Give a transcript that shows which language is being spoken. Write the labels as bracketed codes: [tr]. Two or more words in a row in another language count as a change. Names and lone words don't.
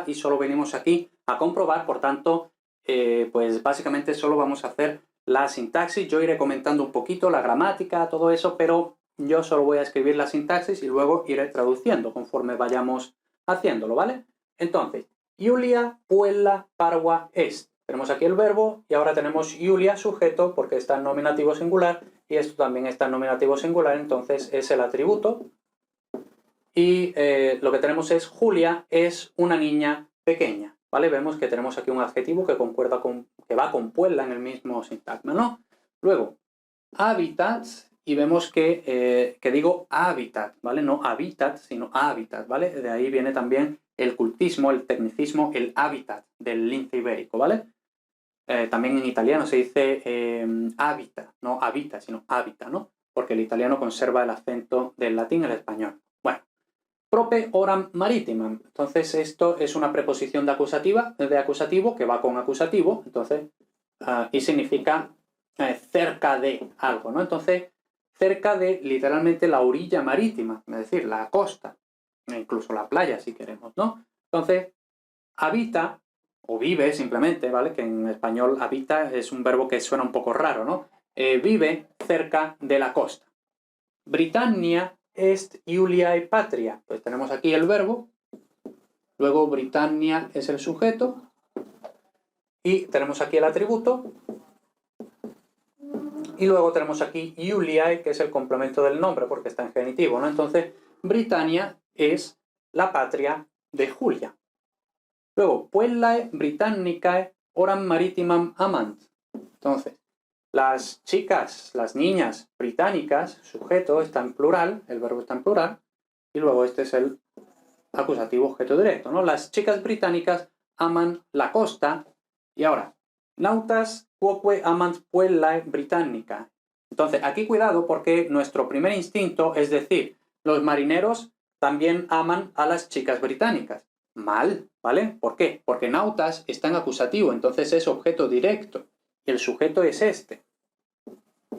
[es] Y solo venimos aquí a comprobar. Por tanto, pues básicamente solo vamos a hacer la sintaxis. Yo iré comentando un poquito la gramática, todo eso, pero yo solo voy a escribir la sintaxis y luego iré traduciendo conforme vayamos haciéndolo, ¿vale? Entonces, Julia, [la] puella, parva, est. [es] Tenemos aquí el verbo y ahora tenemos Julia, sujeto, porque está en nominativo singular, y esto también está en nominativo singular, entonces es el atributo. Y lo que tenemos es Julia es una niña pequeña, ¿vale? Vemos que tenemos aquí un adjetivo que concuerda que va con puella en el mismo sintagma, ¿no? Luego, habitats. Y vemos que digo hábitat, ¿vale? No hábitat, sino hábitat, ¿vale? De ahí viene también el cultismo, el tecnicismo, el hábitat del lince ibérico, ¿vale? También en italiano se dice habita, no habita, sino habita, ¿no? Porque el italiano conserva el acento del latín en el español. Bueno, [la] prope oram maritimam. [es] Entonces esto es una preposición de acusativo que va con acusativo, entonces, y significa cerca de algo, ¿no? Entonces, cerca de, literalmente, la orilla marítima, es decir, la costa, incluso la playa, si queremos, ¿no? Entonces, habita, o vive simplemente, ¿vale? Que en español habita es un verbo que suena un poco raro, ¿no? Vive cerca de la costa. [la] Britannia est Iuliae patria. [es] Pues tenemos aquí el verbo, luego Britannia es el sujeto, y tenemos aquí el atributo, y luego tenemos aquí Iuliae, que es el complemento del nombre, porque está en genitivo, ¿no? Entonces, Britannia es la patria de Julia. Luego, [la] puellae Britannicae oram maritimam amant. [es] Entonces, las chicas, las niñas británicas, sujeto está en plural, el verbo está en plural, y luego este es el acusativo objeto directo, ¿no? Las chicas británicas aman la costa, y ahora, [la] nautas quoque amant puellae Britannica. [es] Entonces, aquí cuidado porque nuestro primer instinto es decir, los marineros también aman a las chicas británicas. Mal, ¿vale? ¿Por qué? Porque nautas está en acusativo, entonces es objeto directo. Y el sujeto es este. ¿Vale?